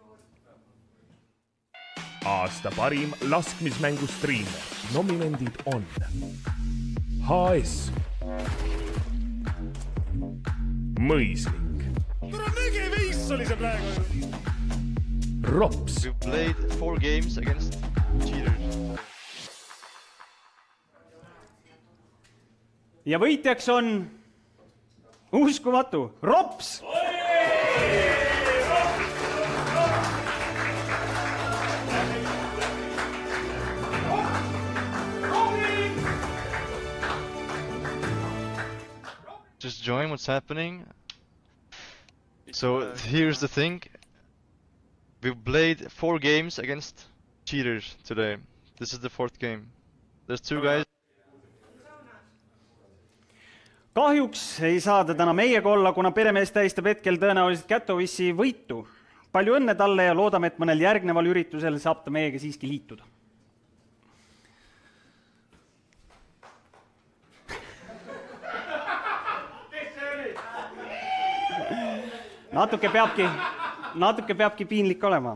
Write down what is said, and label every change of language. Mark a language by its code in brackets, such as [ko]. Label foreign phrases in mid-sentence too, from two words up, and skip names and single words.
[et] Aasta parim laskmismängu striimer nominendid on HS, Mõislik, Nägi viis oli see praegu. Rops, [en] We played 4 games against cheaters. [et] Ja võitjaks on uskumatu Rops! [en] Just join what's happening. So here's the thing. We played 4 games against cheaters today. This is the 4th game. There's 2 guys. [et] Kahjuks ei saa ta täna meiega olla, kuna peremees tähistab hetkel tõenäoliselt Katowice'i võitu. Palju õnne talle ja loodame, et mõnel järgneval üritusel saab ta meiega siiski liituda. Natuke peabki piinlik olema.